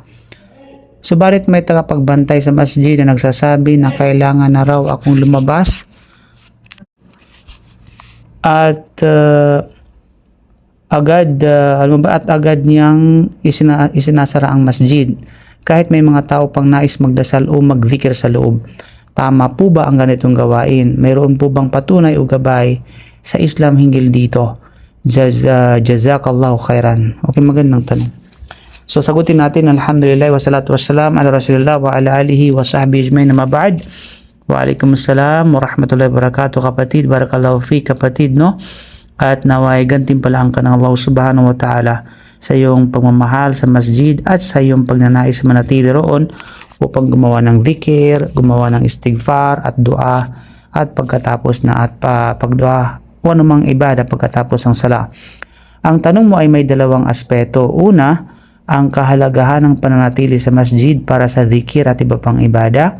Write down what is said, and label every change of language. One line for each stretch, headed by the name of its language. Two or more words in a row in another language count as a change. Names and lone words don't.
Filipino: Subalit may tagapagbantay sa masjid na nagsasabi na kailangan na raw akong lumabas at agad niyang isinasara ang masjid kahit may mga tao pang nais magdasal o magzikir sa loob. Tama po ba ang ganitong gawain? Mayroon po bang patunay o gabay sa Islam hinggil dito?
Arabic: جزاك الله خيرا.
Filipino: Okay, magandang tanong. So sagutin natin,
Arabic: الحمد لله والصلاة والسلام على رسول الله وعلى آله وصحبه أجمعين أما بعد. وعليكم السلام ورحمة الله وبركاته kapatid, بارك الله في kapatid, no?
Filipino: At naway gantimpalaan ka ng Allah
Arabic: سبحانه وتعالى
Filipino: sa iyong pagmamahal sa masjid at sa iyong pagnanais manatili roon upang gumawa ng dhikr, gumawa ng istighfar at dua at pagkatapos na at pagdua o anumang ibada pagkatapos ng sala. Ang tanong mo ay may dalawang aspeto. Una, ang kahalagahan ng pananatili sa masjid para sa dhikr at iba pang ibada.